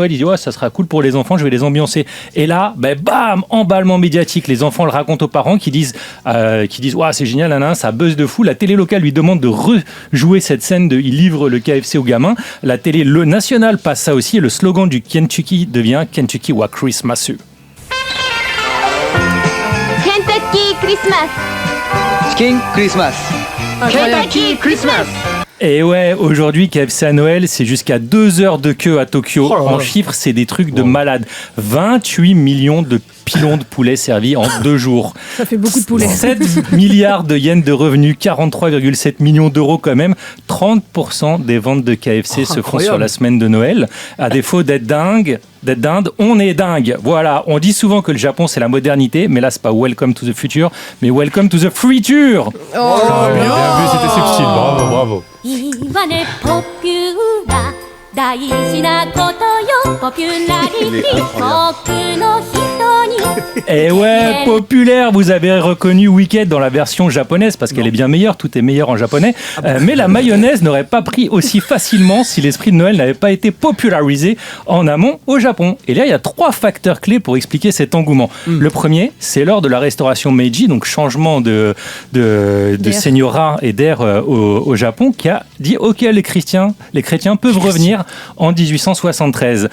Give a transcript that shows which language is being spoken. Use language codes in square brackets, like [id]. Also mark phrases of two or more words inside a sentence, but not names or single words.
[fr] Il dit ouais, ça sera cool pour les enfants, je vais les ambiancer. Et là, bam, emballement médiatique. Les enfants le racontent aux parents qui disent ouais, c'est génial, ça buzz de fou. La télé locale lui demande de rejouer cette scène il livre le KFC aux gamins. La télé nationale passe ça aussi, et le slogan du Kentucky devient Kentucky wa Christmas. Kentucky Christmas. King Christmas. Kentucky Christmas. Et ouais, aujourd'hui, KFC à Noël, c'est jusqu'à 2 heures de queue à Tokyo. En chiffres, c'est des trucs de malade. 28 millions de pilons de poulet servis en 2 jours. Ça fait beaucoup de poulet. 7 milliards de yens de revenus, 43,7 millions d'euros quand même. 30% des ventes de KFC se font sur la semaine de Noël. À défaut d'être dinde, on est dingue. Voilà, on dit souvent que le Japon c'est la modernité, mais là c'est pas [en] Welcome to the Future, [fr] mais [en] Welcome to the Friture. [fr] Bien vu, c'était subtil, bravo. [ja] いいわねポピュラ大事なことよポピュラリティ僕の人に [fr] Et ouais, populaire, vous avez reconnu Wicked dans la version japonaise parce qu'elle est bien meilleure, tout est meilleur en japonais. Mais la mayonnaise n'aurait pas pris aussi facilement si l'esprit de Noël n'avait pas été popularisé en amont au Japon. Et là, il y a 3 facteurs clés pour expliquer cet engouement. Le premier, c'est lors de la restauration Meiji, donc changement de seignorat et d'air au Japon, qui a dit ok, les chrétiens peuvent revenir en 1873.